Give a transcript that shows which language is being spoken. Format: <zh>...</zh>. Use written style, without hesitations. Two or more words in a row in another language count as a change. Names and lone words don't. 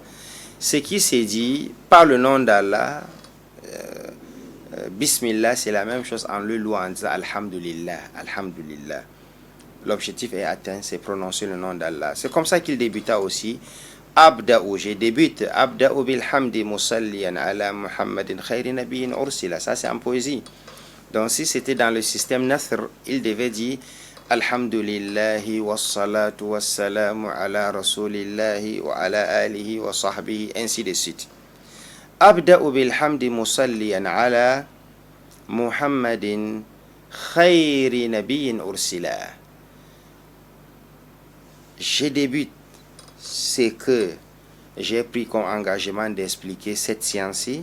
<fr>Ce qui s'est dit par le nom d'Allah, Bismillah, c'est la même chose en le louant, en disant</fr> <ar>الحمد لله، الحمد لله.</ar> <fr>L'objectif est atteint, c'est prononcer le nom d'Allah. C'est comme ça qu'il débuta aussi. Abda'u, je débute.</fr> <ar>أبدأ بالحمد مصليا على محمد خير نبي أرسلا.</ar> <fr>Ça, c'est en poésie. Donc, si c'était dans le système Nasr, il devait dire</fr> <ar>الحمد لله والصلاة والسلام على رسول الله وعلى آله وصحبه,</ar> <fr>ainsi de suite.</fr> <ar>أبدأ بالحمد مصليا على محمد خير نبي أرسلا.</ar> <fr>Je débute. C'est que j'ai pris comme engagement d'expliquer cette science-ci.</fr>